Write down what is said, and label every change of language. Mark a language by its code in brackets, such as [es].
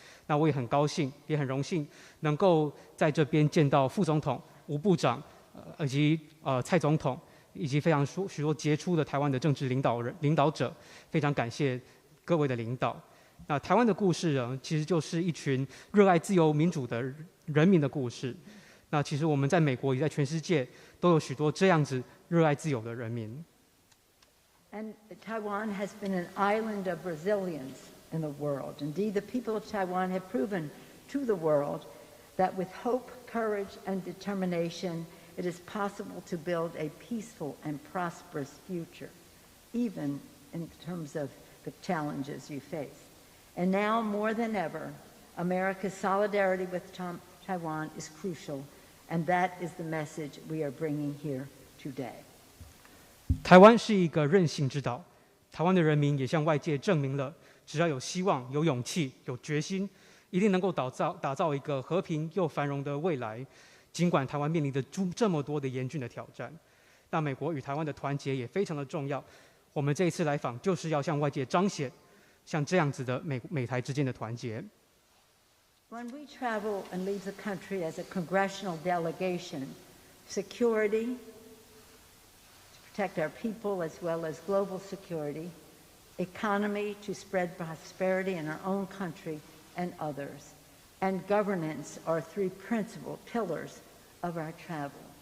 [zh] 那我也很高兴，也很荣幸能够在这边见到副总统、吴部长，以及蔡总统，以及非常许多杰出的台湾的政治领导者，非常感谢各位的领导。那台湾的故事呢，其实就是一群热爱自由民主的人民的故事。那其实我们在美国也在全世界都有许多这样子热爱自由的人民。 [en] And Taiwan has been an island of resilience in the world. Indeed, the people of Taiwan have proven to the world that with hope, courage, and determination, it is possible to build a peaceful and prosperous future, even in terms of the challenges you face. And now, more than ever, America's solidarity with Taiwan is crucial, and that is the message we are bringing here today. [zh] 台湾是一个韧性之岛，台湾的人民也向外界证明了，只要有希望、有勇气、有决心，一定能够打造一个和平又繁荣的未来。尽管台湾面临着这么多的严峻的挑战，那美国与台湾的团结也非常的重要。我们这一次来访，就是要向外界彰显像这样子的美台之间的团结。 [en] When we travel and leave the country as a congressional delegation, security, to protect our people as well as global security, economy to spread prosperity in our own country and others, and governance are three principal pillars of our travel.